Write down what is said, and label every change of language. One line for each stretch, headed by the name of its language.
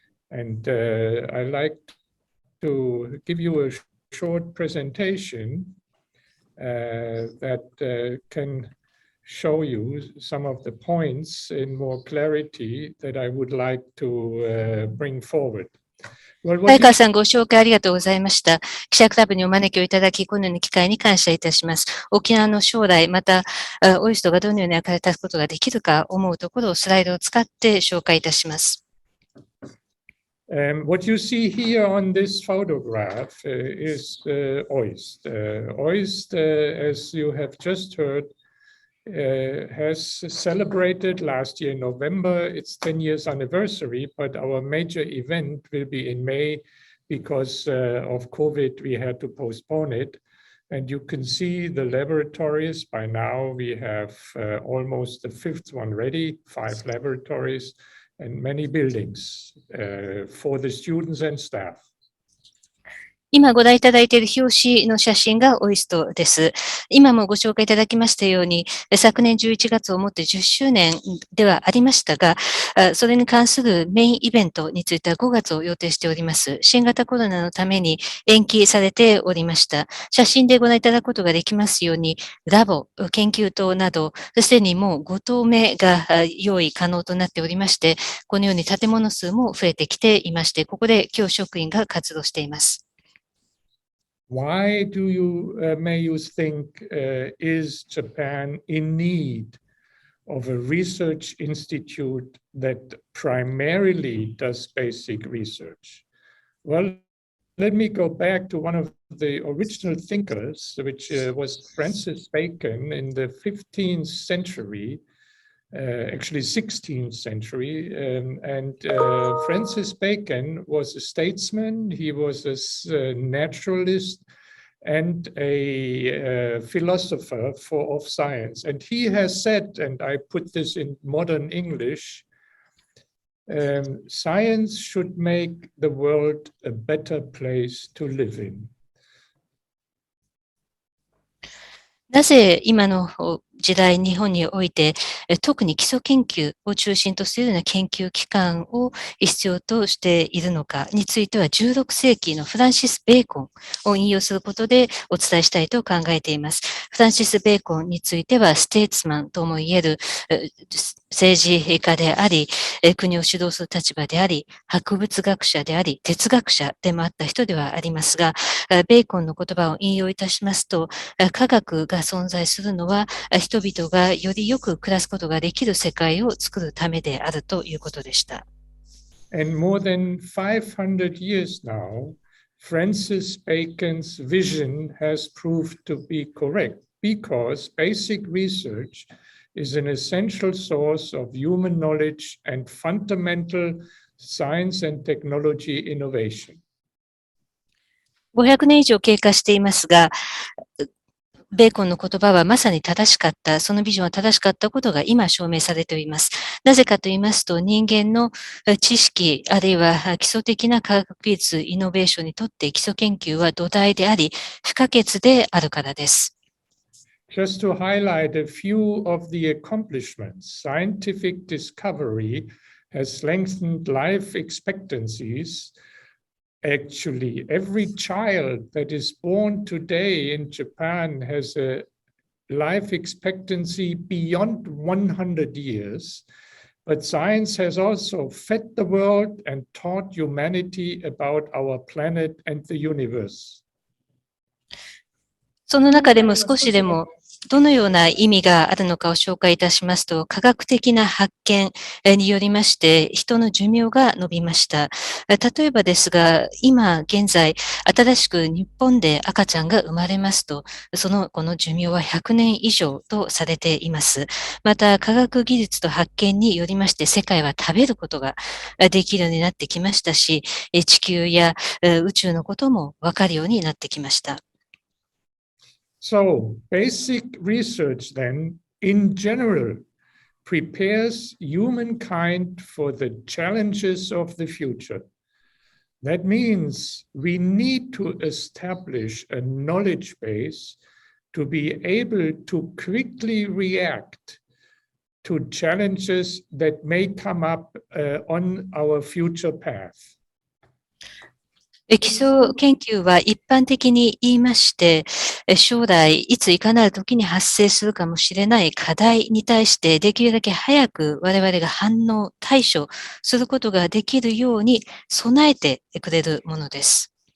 English: And I'd like to give you a short presentation that can show you some of the points in more clarity that I would like to bring forward.
Japanese: 早川さん、ご紹介ありがとうございました。記者クラブにお招きをいただき、このような機会に感謝いたします。沖縄の将来、また、オイストがどのように役に立つことができるか思うところをスライドを使って紹介いたします。
English: What you see here on this photograph is Oist. Oist, as you have just heard, has celebrated last year in November its 10 years anniversary, but our major event will be in May because of COVID, we had to postpone it. And you can see the laboratories. By now, we have almost the fifth one ready, 5 laboratories. And many buildings for the students and staff.
Japanese: 今ご覧いただいている表紙の写真がオイストです。今もご紹介いただきましたように、昨年11月をもって10周年ではありましたが、それに関するメインイベントについては5月を予定しております。新型コロナのために延期されておりました。写真でご覧いただくことができますように、ラボ、研究棟など、すでにもう5棟目が用意可能となっておりまして、このように建物数も増えてきていまして、ここで教職員が活動しています。
English: Why do you, may you think, is Japan in need of a research institute that primarily does basic research? Well, let me go back to one of the original thinkers, which was Francis Bacon in the 15th century, actually 16th century. And Francis Bacon was a statesman, he was a naturalist and a philosopher of science. And he has said, and I put this in modern English, science should make the world a better place to live in.
Japanese: なぜ今の時代、日本において、特に基礎研究を中心とするような研究機関を必要としているのかについては、16世紀のフランシス・ベーコンを引用することでお伝えしたいと考えています。フランシス・ベーコンについては、ステーツマンともいえる政治家であり、国を主導する立場であり、博物学者であり、哲学者でもあった人ではありますが、ベーコンの言葉を引用いたしますと、科学が存在するのは、人々がよりよく暮らすことができる世界を作るためであるということでした。
English: And more than 500 years now, Francis Bacon's vision has proved to be correct because basic research is an essential source of human knowledge and fundamental science and technology innovation.
Japanese: 500年以上経過していますが、ベーコンの言葉はまさに正しかった、そのビジョンは正しかったことが今証明されています。なぜかと言いますと、人間の知識、あるいは基礎的な科学技術、イノベーションにとって基礎研究は土台であり、不可欠であるからです。
English: Just to highlight a few of the accomplishments, scientific discovery has lengthened life expectancies. Actually, every child that is born today in Japan has a life expectancy beyond 100 years. But science has also fed the world and taught humanity about our planet and the universe.
Japanese: その中でも少しでもどのような意味があるのかを紹介いたしますと、科学的な発見によりまして、人の寿命が伸びました。例えばですが、今現在、新しく日本で赤ちゃんが生まれますと、この寿命は100年以上とされています。また、科学技術と発見によりまして、世界は食べることができるようになってきましたし、地球や宇宙のこともわかるようになってきました。
English: So, basic research then, in general, prepares humankind for the challenges of the future. That means we need to establish a knowledge base to be able to quickly react to challenges that may come up on our future path.
Japanese: 基礎研究は一般的に言いまして、将来いついかなる時に発生するかもしれない課題に対してできるだけ早く我々が反応、対処することができるように備えてくれるものです。